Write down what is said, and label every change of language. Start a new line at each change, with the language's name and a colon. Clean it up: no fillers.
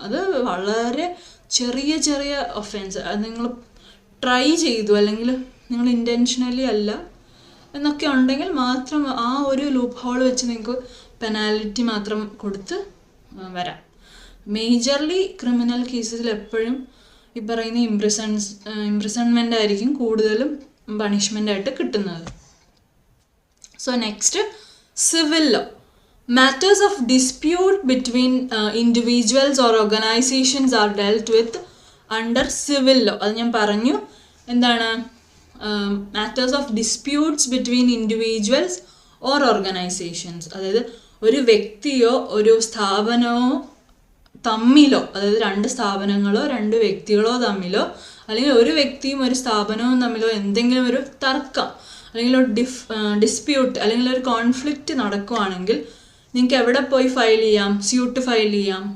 Malayalam: അത് വളരെ ചെറിയ ചെറിയ ഒഫൻസ്, അത് നിങ്ങൾ ട്രൈ ചെയ്തു അല്ലെങ്കിൽ നിങ്ങൾ ഇൻറ്റൻഷനലി അല്ല എന്നൊക്കെ ഉണ്ടെങ്കിൽ മാത്രം ആ ഒരു ലൂപ്പ് ഹോൾ വെച്ച് നിങ്ങൾക്ക് പെനാൽറ്റി മാത്രം കൊടുത്ത് വരാം. മേജർലി ക്രിമിനൽ കേസസിൽ എപ്പോഴും ഈ പറയുന്ന ഇംപ്രിസൺമെൻ്റ് ആയിരിക്കും കൂടുതലും പണിഷ്മെൻ്റ് ആയിട്ട് കിട്ടുന്നത്.
English: So next civil law. Matters of dispute between individuals or organizations are dealt with under civil law.
Malayalam: അത് ഞാൻ പറഞ്ഞു. എന്താണ്?
English: Matters of disputes between individuals or organizations,
Malayalam: അതായത് ഒരു വ്യക്തിയോ ഒരു സ്ഥാപനമോ തമ്മിലോ, അതായത് 2 സ്ഥാപനങ്ങളോ 2 വ്യക്തികളോ തമ്മിലോ, അല്ലെങ്കിൽ ഒരു വ്യക്തിയും ഒരു സ്ഥാപനവും തമ്മിലോ എന്തെങ്കിലും ഒരു തർക്കം അല്ലെങ്കിൽ ഒരു ഡിസ്പ്യൂട്ട് അല്ലെങ്കിൽ ഒരു കോൺഫ്ലിക്റ്റ് നടക്കുവാണെങ്കിൽ നിങ്ങൾക്ക് എവിടെ പോയി ഫയൽ ചെയ്യാം? സ്യൂട്ട് ഫയൽ ചെയ്യാം.